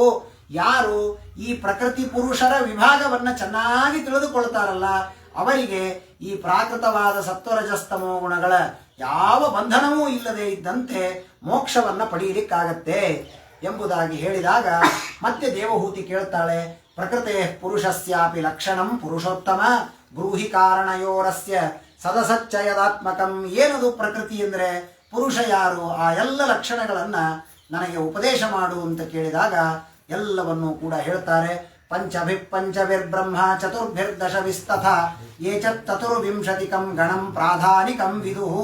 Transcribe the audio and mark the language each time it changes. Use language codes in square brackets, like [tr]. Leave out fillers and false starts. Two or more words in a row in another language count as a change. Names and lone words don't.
[kn] ಯಾರು ಈ ಪ್ರಕೃತಿ ಪುರುಷರ ವಿಭಾಗವನ್ನ ಚೆನ್ನಾಗಿ ತಿಳಿದುಕೊಳ್ತಾರಲ್ಲ, ಅವರಿಗೆ ಈ ಪ್ರಾಕೃತವಾದ ಸತ್ವರಜಸ್ತಮೋ ಗುಣಗಳ ಯಾವ ಬಂಧನವೂ ಇಲ್ಲದೆ ಇದ್ದಂತೆ ಮೋಕ್ಷವನ್ನ ಪಡೆಯಲಿಕ್ಕಾಗತ್ತೆ ಎಂಬುದಾಗಿ ಹೇಳಿದಾಗ ಮತ್ತೆ ದೇವಹೂತಿ ಕೇಳ್ತಾಳೆ, [sa] ಪ್ರಕೃತೆ ಪುರುಷಸ್ಯಾಪಿ ಲಕ್ಷಣಂ ಪುರುಷೋತ್ತಮ ಬ್ರೂಹಿ ಕಾರಣಯೋರಸ್ಯ ಸದಸಚ್ಚಯದಾತ್ಮಕಂ. [kn] ಏನದು ಪ್ರಕೃತಿ ಅಂದರೆ, ಪುರುಷ ಯಾರು, ಆ ಎಲ್ಲ ಲಕ್ಷಣಗಳನ್ನ ನನಗೆ ಉಪದೇಶ ಮಾಡು ಅಂತ ಕೇಳಿದಾಗ ಎಲ್ಲವನ್ನೂ ಕೂಡ ಹೇಳ್ತಾರೆ. [sa] ಪಂಚಭಿರ್ಬ್ರಹ್ಮ ಚತುರ್ಭಿರ್ದಶವಿಸ್ತಥ ಏಚತ್ತುರ್ವಿಂಶತಿಕಂ ಗಣಂ ಪ್ರಾಧಾನಿಕಂ ವಿದುಹು.